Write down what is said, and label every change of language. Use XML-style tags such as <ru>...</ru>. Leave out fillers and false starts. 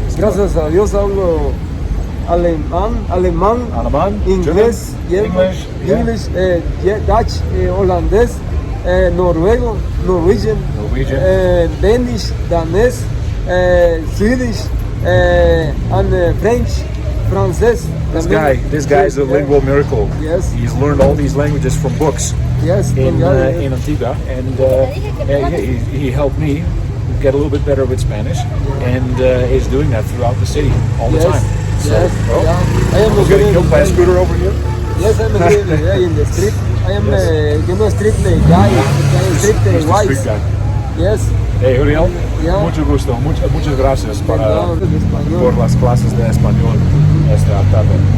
<es>Gracias a Dios hablo alemán, inglés, English, Dutch, holandés, noruego, Norwegian, Danish, danés, Swedish, and French, Francés.</es> <en>This guy is a lingual miracle. Yes. He's learned all these languages from books. Yes. In Antigua, and he helped me get a little bit better with Spanish, and he's doing that throughout the city all the time. So, I am getting killed by a scooter over here. Yes, I'm in the street. I am street guy, street wise. Yes.</en> <es>Hey, Uriel, mucho gusto, muchas gracias por las clases de español esta tarde.</es>